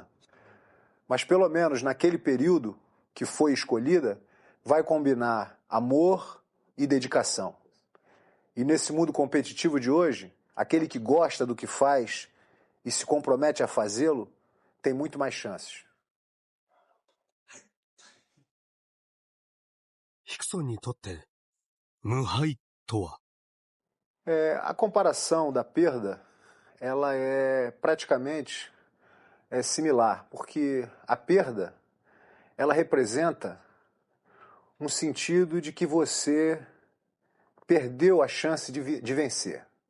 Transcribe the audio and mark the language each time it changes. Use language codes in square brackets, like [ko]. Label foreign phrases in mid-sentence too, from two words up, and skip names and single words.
[pt] Mas pelo menos naquele período que foi escolhida, vai combinar amor e dedicação. E nesse mundo competitivo de hoje, aquele que gosta do que faz e se compromete a fazê-lo, tem muito mais chances. [ja] ヒクソンにとって無敗とは？ [pt] A comparação da perda, ela é praticamente similar, porque a perda, ela representa um sentido de que você perdeu a chance de vencer.